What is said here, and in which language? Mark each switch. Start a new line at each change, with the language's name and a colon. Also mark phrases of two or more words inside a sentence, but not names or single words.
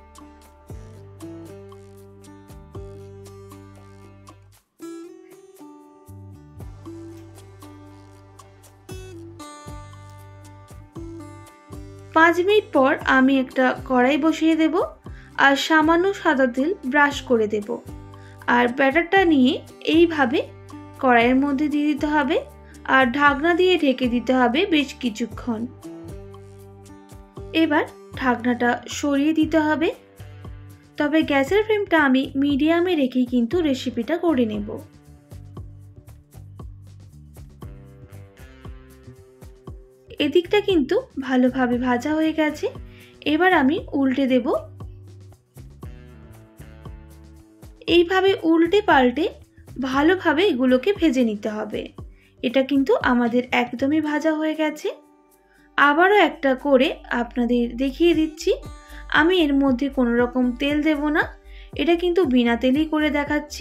Bangla: পাঁচ মিনিট পর আমি একটা কড়াই বসিয়ে দেব আর সামান্য সাদা তেল ব্রাশ করে দেব আর ব্যাটারটা নিয়ে এইভাবে কড়াইয়ের মধ্যে দিয়ে দিতে হবে আর ঢাকনা দিয়ে ঢেকে দিতে হবে বেশ কিছুক্ষণ। এবার ঢাকনাটা সরিয়ে দিতে হবে। তবে গ্যাসের ফ্লেমটা আমি মিডিয়ামে রেখেই কিন্তু রেসিপিটা করে নেব। এদিকটা কিন্তু ভালোভাবে ভাজা হয়ে গেছে। এবার আমি উল্টে দেব। এইভাবে উল্টে পাল্টে ভালোভাবে এগুলোকে ভেজে নিতে হবে। এটা কিন্তু আমাদের একদমই ভাজা হয়ে গেছে। আবারও একটা করে আপনাদের দেখিয়ে দিচ্ছি। আমি এর মধ্যে কোনো রকম তেল দেব না, এটা কিন্তু বিনা তেলেই করে দেখাচ্ছি।